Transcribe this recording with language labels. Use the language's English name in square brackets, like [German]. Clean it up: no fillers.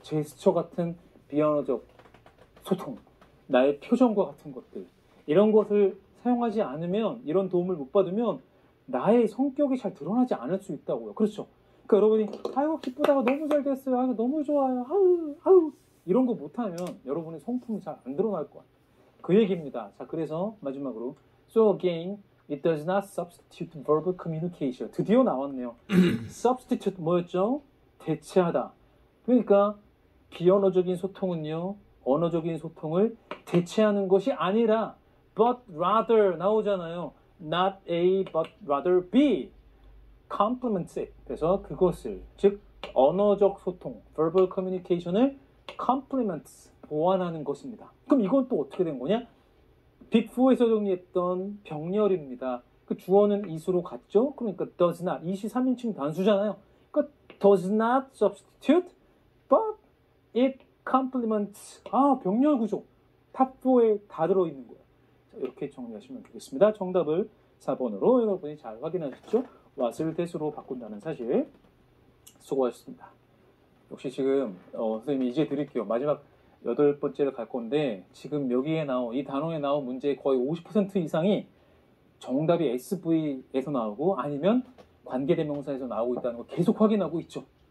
[Korean] 제스처 같은 비언어적 소통, 나의 표정과 같은 것들, 이런 것을 사용하지 않으면, 이런 도움을 못 받으면 나의 성격이 잘 드러나지 않을 수 있다고요. 그렇죠? 그러니까 여러분이 아이고 기쁘다가 너무 잘 됐어요. 아이고 너무 좋아요. 아우 이런 거 못하면 여러분의 성품이 잘 안 드러날 거야. 그 얘기입니다. 자, 그래서 마지막으로 [English] So again, it does not substitute verbal communication. [Korean] 드디어 나왔네요. substitute 뭐였죠? 대체하다. 그러니까 비언어적인 소통은요, 언어적인 소통을 대체하는 것이 아니라 [English] but rather [Korean] 나오잖아요. [English] not A but rather B complements it. [Korean] 그래서 그것을, 즉 언어적 소통, verbal communication을 complements, 보완하는 것입니다. 그럼 이건 또 어떻게 된 거냐? 빅4에서 정리했던 병렬입니다. 그 주어는 is로 갔죠? 그러니까 does not, is이 3인칭 단수잖아요. 그러니까 [English] does not substitute, but it complements. [Korean] 병렬 구조. 탑4에 다 들어있는 거예요. 자, 이렇게 정리하시면 되겠습니다. 정답을 4번으로 여러분이 잘 확인하셨죠? what을 that으로 바꾼다는 사실. 수고하셨습니다. 역시 지금 선생님이 이제 드릴게요. 마지막 8번째를 갈 건데 지금 여기에 나온 이 단어에 나온 문제의 거의 50% 이상이 정답이 SV에서 나오고 아니면 관계대명사에서 나오고 있다는 거 계속 확인하고 있죠.